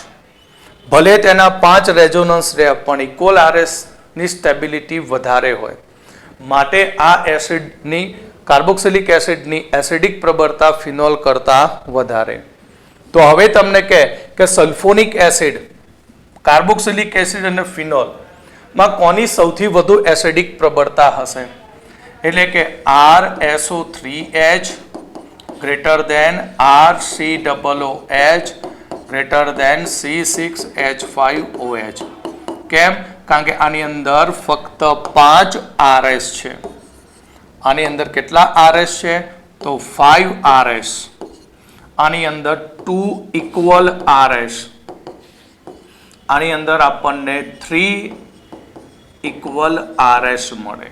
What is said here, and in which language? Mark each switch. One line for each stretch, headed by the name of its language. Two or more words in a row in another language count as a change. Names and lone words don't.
Gujarati: ભલે તેના 5 રેઝોનન્સ રહે પણ ઇક્વલ RS ની સ્ટેબિલિટી વધારે હોય, માટે આ એસિડની કાર્બોક્સિલિક એસિડની એસિડિક પ્રબળતા ફિનોલ કરતા વધારે. તો હવે તમને કહે કે સલ્ફોનિક એસિડ, કાર્બોક્સિલિક એસિડ અને ફિનોલ માં કોની સૌથી વધુ એસિડિક પ્રબળતા હશે? એટલે કે RSO3H
English: greater than
Gujarati: RCOOH
English: greater than
Gujarati: C6H5OH. કેમ? કારણ કે આની અંદર ફક્ત 5 RS છે. આની અંદર કેટલા RS છે? તો 5 RS. આની અંદર 2 ઇક્વલ RS. આની અંદર આપણને 3 ઇક્વલ RS મળે.